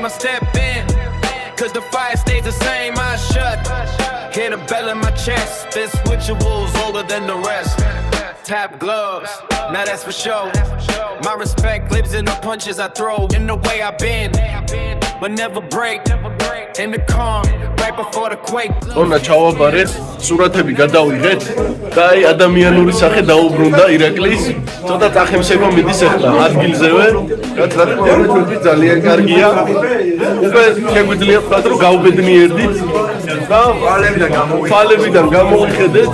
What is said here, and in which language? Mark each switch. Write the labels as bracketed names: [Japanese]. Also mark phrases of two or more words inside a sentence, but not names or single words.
[English] I step in cause the fire stays the same. I shut, hear the bell in my chest. This ritual's older than the rest. Tap gloves, now that's for sure. My respect lives in the punches I throw. In the way I've been, but never break. In the calm, right before the quake. [Georgian] ონა ჩავაბარეთ, სურათები გადავიღეთ და აი ადამიანური სახე დაუბრუნდა ირაკლის. ცოტა წახემსება მიდის ახლა ადგილზევე. რაც რა თქმა უნდა ჩვენი ძალიან კარგია. უკვე შეგვიძლია ვთქვათ, რომ გავბედნიერდით და ფალებიდან გამოვიხედეთ.